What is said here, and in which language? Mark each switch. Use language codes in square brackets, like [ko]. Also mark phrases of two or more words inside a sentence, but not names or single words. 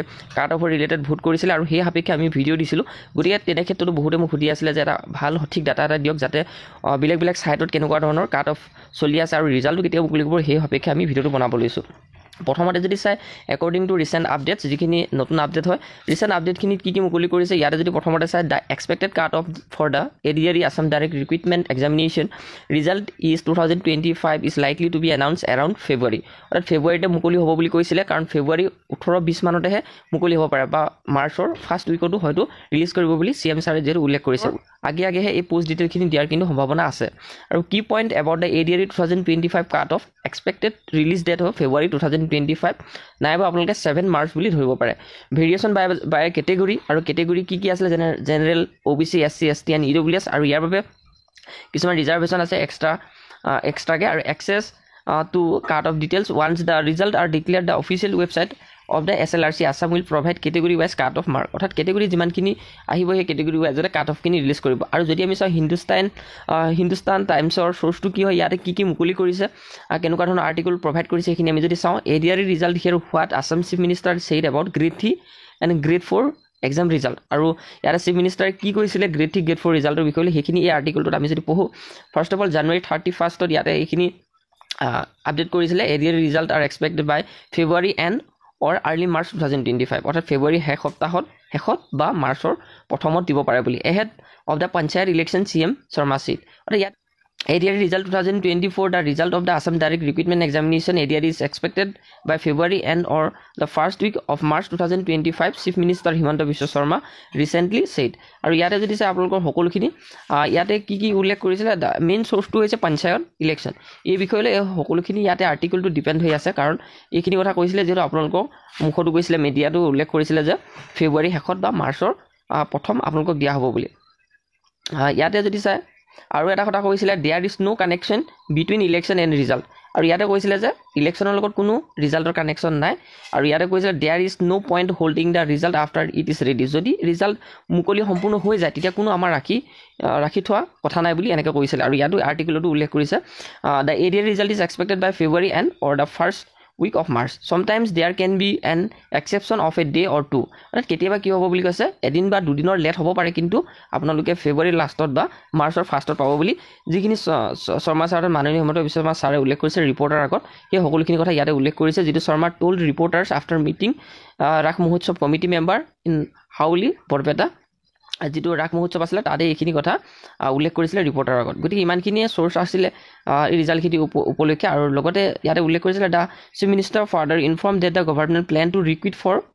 [as] কাট অফৰ ৰিলেটেড ভোট কৰিছিলে আৰু সেই সাপেক্ষে আমি ভিডিঅ' দিছিলোঁ গতিকে তেনে ক্ষেত্ৰতো বহুতে মোক সুধি আছিলে যে এটা ভাল সঠিক ডাটা এটা দিয়ক যাতে বেলেগ ছাইটত কেনেকুৱা ধৰণৰ [en] cut off [as] চলি আছে আৰু ৰিজাল্টটো কেতিয়া মুকলি কৰিব সেই সাপেক্ষে আমি ভিডিঅ'টো বনাব লৈছোঁ প্ৰথমতে যদি চাই [en] according to recent updates [as] যিখিনি নতুন আপডেট হয় ৰিচেণ্ট আপডেটখিনিত কি মুকলি কৰিছে ইয়াতে যদি প্ৰথমতে চাই [en] the expected cut off for the ADRE Assam direct recruitment examination result is 2025 is likely to be announce around February [as] অৰ্থাৎ ফেব্ৰুৱাৰীতে মুকলি হ'ব বুলি কৈছিলে কাৰণ ফেব্ৰুৱাৰী 18-20 মানতেহে মুকলি হ'ব পাৰে বা মাৰ্চৰ ফাৰ্ষ্ট উইকতো হয়তো ৰিলিজ কৰিব বুলি CM ছাৰে যিহেতু উল্লেখ কৰিছে আগেহে এই পোষ্ট ডিটেইলখিনি দিয়াৰ কিন্তু সম্ভাৱনা আছে আৰু কি [en] point about the ADRE 2025 cut off expected release date [as] হ'ব ফেব্ৰুৱাৰী 2025 নাইবা আপোনালোকে 7 মাৰ্চ বুলি ধৰিব পাৰে [en] variation by category [as] আৰু কেটেগৰী কি আছিলে জেনেৰেল [en] OBC SC ST and EWS [as] আৰু ইয়াৰ বাবে কিছুমান ৰিজাৰ্ভেশ্যন আছে এক্সট্ৰাকে আৰু [en] access to cut off details once the result are declared the official website of the SLRC Assam will provide category wise cut off mark [as] অৰ্থাৎ কেটেগৰী যিমানখিনি আহিব সেই কেটেগৰী ৱাইজতে কাট অফখিনি ৰিলিজ কৰিব আৰু যদি আমি চাওঁ হিন্দুস্তান টাইমছৰ চ'ৰ্চটো কি হয় ইয়াতে কি মুকলি কৰিছে কেনেকুৱা ধৰণৰ [en] article provide [as] কৰিছে সেইখিনি আমি যদি চাওঁ [en] ADRE result here what Assam chief minister said about grade 3 and grade 4 exam result [as] আৰু ইয়াতে চিফ মিনিষ্টাৰে কি কৈছিলে গ্ৰেড 3 গ্ৰেড 4 ৰিজাল্টৰ বিষয়ে সেইখিনি এই আৰ্টিকলটোত আমি যদি পঢ়োঁ [en] first of all [as] জানুৱাৰী 31st ইয়াতে এইখিনি [en] আপডেট কৰিছিলে ADRE result are expected by February end or early March 2025 [as] অৰ্থাৎ ফেব্ৰুৱাৰী শেষত বা মাৰ্চৰ প্ৰথমত দিব পাৰে বুলি [en] ahead of the panchayat election CM Sharma said [as] অৰ্থাৎ ইয়াত [en] ADRE result 2024 the result of the Assam direct recruitment examination ADRE is expected by February and or the first week of March 2025 Chief Minister Himanta Biswa Sharma recently said [as] আৰু ইয়াতে যদি চাই আপোনালোকৰ সকলোখিনি ইয়াতে কি উল্লেখ কৰিছিলে মেইন চ'ৰ্চটো হৈছে পঞ্চায়ত ইলেকশ্যন এই বিষয়লৈ সকলোখিনি ইয়াতে আৰ্টিকলটো ডিপেণ্ড হৈ আছে কাৰণ এইখিনি কথা কৈছিলে যিহেতু আপোনালোকক মুখতো কৈছিলে মিডিয়াটো উল্লেখ কৰিছিলে যে ফেব্ৰুৱাৰী শেষত বা মাৰ্চৰ প্ৰথম আপোনালোকক দিয়া হ'ব বুলি ইয়াতে যদি চাই আৰু এটা কথা কৈছিলে [en] there is no connection between election and result [as] আৰু ইয়াতে কৈছিলে যে ইলেকশ্যনৰ লগত কোনো ৰিজাল্টৰ কানেকশ্যন নাই আৰু ইয়াতে কৈছিলে [en] there is no point holding the result after it is ready [as] যদি ৰিজাল্ট মুকলি সম্পূৰ্ণ হৈ যায় তেতিয়া কোনো আমাৰ ৰাখি থোৱা কথা নাই বুলি এনেকৈ কৈছিলে আৰু ইয়াতো আৰ্টিকলতো উল্লেখ কৰিছে [en] the ADR result is expected by February end or the first week of March sometimes there can be an exception of a day or two [as] অৰ্থাৎ কেতিয়াবা কি হ'ব বুলি কৈছে এদিন বা দুদিনৰ লেট হ'ব পাৰে কিন্তু আপোনালোকে ফেব্ৰুৱাৰী লাষ্টত বা মাৰ্চৰ ফাৰ্ষ্টত পাব বুলি যিখিনি শৰ্মা ছাৰৰ মাননীয় হিমন্ত বিশ্ব শৰ্মা ছাৰে উল্লেখ কৰিছে ৰিপৰ্টাৰ আগত সেই সকলোখিনি কথা ইয়াতে উল্লেখ কৰিছে যিটো শৰ্মা [en] told reporters after meeting [as] ৰাস মহোৎসৱ [en] committee member in [as] হাউলি বৰপেটা যিটো ৰাস মহোৎসৱ আছিলে তাতে এইখিনি কথা উল্লেখ কৰিছিলে ৰিপৰ্টাৰৰ আগত গতিকে ইমানখিনিয়ে চ'ৰ্চ আছিলে এই ৰিজাল্টখিনি উপলক্ষে আৰু লগতে ইয়াতে উল্লেখ কৰিছিলে [en] the chief minister further inform that the government plan to recruit for